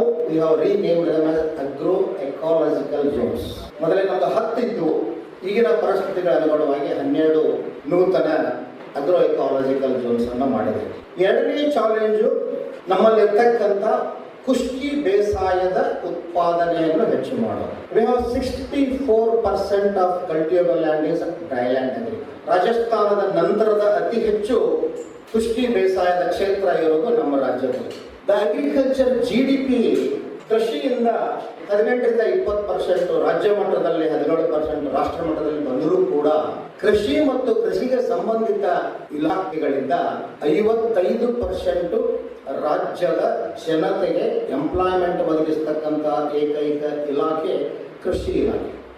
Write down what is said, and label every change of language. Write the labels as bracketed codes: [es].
[en] we have renamed them as agro-ecological zones. [kn] ಮೊದಲೇ ನಮ್ಮದು 10 ಇದ್ದು, ಈಗಿನ ಪರಿಸ್ಥಿತಿಗಳ ಅನುಗುಣವಾಗಿ 12 ನೂತನ ಅಗ್ರೋ-ಎಕಾಲಜಿಕಲ್ ಝೋನ್ಸ್ ಅನ್ನು ಮಾಡಿದೆ. ಎರಡನೇ ಚಾಲೆಂಜು ನಮ್ಮಲ್ಲಿರ್ತಕ್ಕಂಥ ಕುಷ್ಕಿ ಬೇಸಾಯದ ಉತ್ಪಾದನೆಯನ್ನು ಹೆಚ್ಚು ಮಾಡೋದು. [en] We have 64% of cultivable land is dryland agriculture. [kn] ರಾಜಸ್ಥಾನದ ನಂತರದ ಅತಿ ಹೆಚ್ಚು ಕುಷ್ಕಿ ಬೇಸಾಯದ ಕ್ಷೇತ್ರ ಇರೋದು ನಮ್ಮ ರಾಜ್ಯದಲ್ಲಿ. ದ ಅಗ್ರಿಕಲ್ಚರ್ GDP ಕೃಷಿಯಿಂದ 18ರಿಂದ 20%, ರಾಜ್ಯ ಮಟ್ಟದಲ್ಲಿ 17%, ರಾಷ್ಟ್ರ ಮಟ್ಟದಲ್ಲಿ ಬಂದರೂ ಕೂಡ ಕೃಷಿ ಮತ್ತು ಕೃಷಿಗೆ ಸಂಬಂಧಿತ ಇಲಾಖೆಗಳಿಂದ 55% ರಾಜ್ಯದ ಜನತೆಗೆ ಎಂಪ್ಲಾಯ್ಮೆಂಟ್ ಒದಗಿಸ್ತಕ್ಕಂಥ ಏಕೈಕ ಇಲಾಖೆ ಕೃಷಿ ಇಲಾಖೆ.